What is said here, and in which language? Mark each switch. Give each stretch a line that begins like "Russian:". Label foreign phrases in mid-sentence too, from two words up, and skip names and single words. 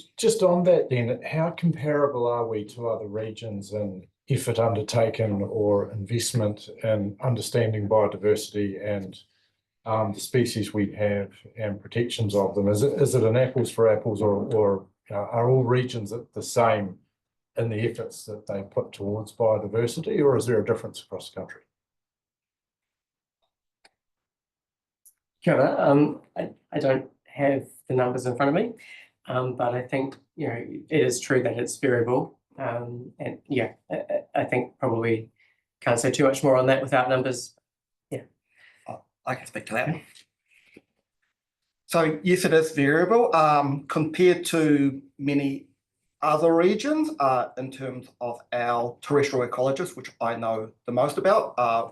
English: Just on that then, how comparable are we to other regions in effort undertaken or investment in understanding biodiversity and the species we have and protections of them? Is it an apples for apples, or are all regions the same in the efforts that they put towards biodiversity, or is there a difference across the country?
Māori: Kia ora.
English: I don't have the numbers in front of me, but I think, it is true that it's variable. And yeah, I think probably can't say too much more on that without numbers. Yeah. I can speak to that. So yes, it is variable compared to many other regions in terms of our terrestrial ecologists, which I know the most about.